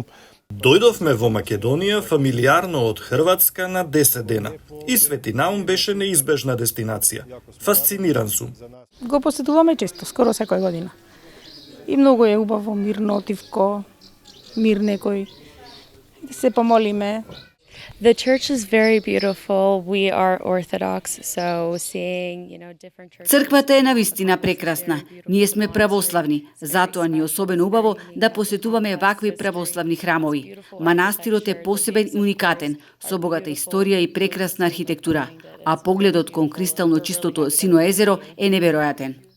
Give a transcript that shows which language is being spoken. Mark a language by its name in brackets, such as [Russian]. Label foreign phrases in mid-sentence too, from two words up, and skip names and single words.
[Macedonian] Дојдовме во Македонија фамилиарно од Хрватска на 10 дена и Свети Наум беше неизбежна дестинација. Фасциниран сум. Го посетуваме често, скоро секоја година. И многу е убаво, мирно, тивко, мир некој. Се помолиме. [English] The church is very beautiful. We are Orthodox, so seeing, different churches. [Macedonian] Црквата е навистина прекрасна. Ние сме православни, затоа ни е особено убаво да посетуваме вакви православни храмови. Манастирот е посебен и уникатен, со богата историја и прекрасна архитектура, а погледот кон кристално чистото Сино езеро е неверојатен.